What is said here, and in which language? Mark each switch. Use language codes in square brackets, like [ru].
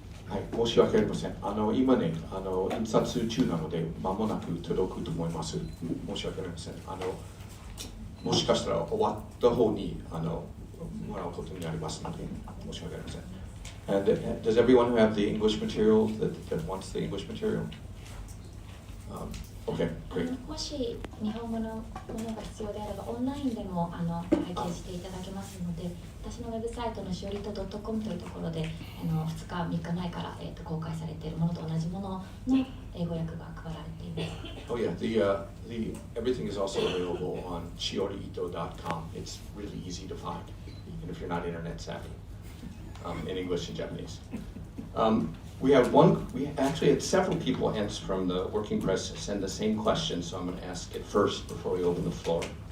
[ja] はい、申し訳ありません。今ね、印刷中なので、間もなく届くと思います。申し訳ありません。もしかしたら終わった方にもらうことになりますので、申し訳ありません。 [en] And does everyone have the English material that wants the English material? Okay, great. [ja] もし日本語のものが必要であれば、オンラインでも拝見していただけますので、私のウェブサイトのしおりと .com というところで2日3日前から、公開されているものと同じものの英語訳が配られています。 [en] Oh yeah, the everything is also available on shioriito.com. It's really easy to find, even if you're not internet savvy, in English and Japanese. We actually had several people from the working press send the same question, so I'm going to ask it first before we open the floor.